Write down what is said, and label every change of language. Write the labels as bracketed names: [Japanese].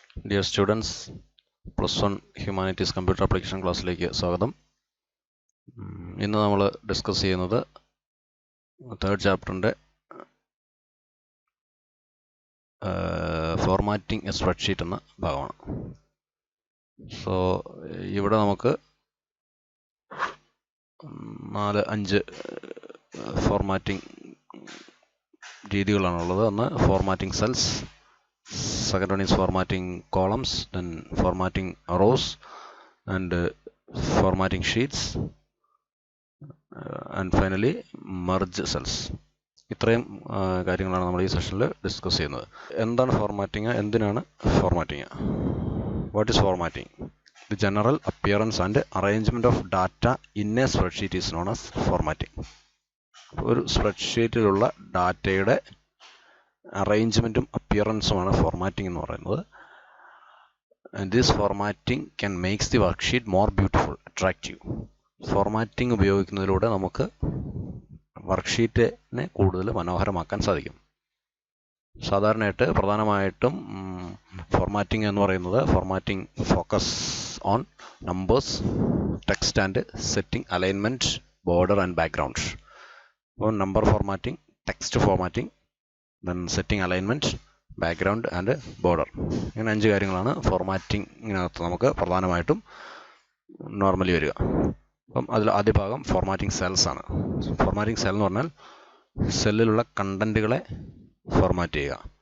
[English] Dear students, [Malayalam] +1 Humanities Computer Application ക്ലാസ്സിലേക്ക് സ്വാഗതം. ഇന്ന് നമ്മൾ ഡിസ്കസ് ചെയ്യുന്നത് തേർഡ് ചാപ്റ്ററിൻ്റെ ഫോർമാറ്റിംഗ് എ സ്പ്രെഡ്ഷീറ്റ് എന്ന ഭാഗമാണ്. സോ ഇവിടെ നമുക്ക് 4-5 ഫോർമാറ്റിംഗ് രീതികളാണുള്ളത്. ഒന്ന് formatting cells, [English] second one is formatting columns, then formatting rows, and formatting sheets, and finally merge cells. [Malayalam] ഇത്രയും കാര്യങ്ങളാണ് നമ്മൾ ഈ സെഷനിൽ ഡിസ്കസ് ചെയ്യുന്നത്. എന്താണ് ഫോർമാറ്റിംഗ്, എന്തിനാണ് formatting? [English] What is formatting? The general appearance and arrangement of data in a spreadsheet is known as formatting. [Malayalam] ഒരു സ്പ്രെഡ്ഷീറ്റിലുള്ള ഡാറ്റയുടെ അറേഞ്ച്മെൻറ്റും അപ്പിയറൻസുമാണ് ഫോർമാറ്റിംഗ് എന്ന് പറയുന്നത്. [English] And this formatting can makes the worksheet more beautiful, attractive. [Malayalam] Formatting ഉപയോഗിക്കുന്നതിലൂടെ നമുക്ക് വർക്ക്ഷീറ്റിനെ കൂടുതൽ മനോഹരമാക്കാൻ സാധിക്കും. സാധാരണയായിട്ട് പ്രധാനമായിട്ടും ഫോർമാറ്റിംഗ് എന്ന് പറയുന്നത് [English] Formatting focus on numbers, text and setting, alignment, border and background. അപ്പോൾ number formatting, text formatting, then setting alignment, background and border. [Malayalam] ഇങ്ങനെ 5 കാര്യങ്ങളാണ് ഫോർമാറ്റിങ്ങിനകത്ത് നമുക്ക് പ്രധാനമായിട്ടും നോർമലി വരിക. അപ്പം അതിൽ ആദ്യ ഭാഗം ഫോർമാറ്റിംഗ് സെൽസ് ആണ്. ഫോർമാറ്റിംഗ് സെൽ എന്ന് പറഞ്ഞാൽ സെല്ലിലുള്ള കണ്ടൻറ്റുകളെ ഫോർമാറ്റ് ചെയ്യുക.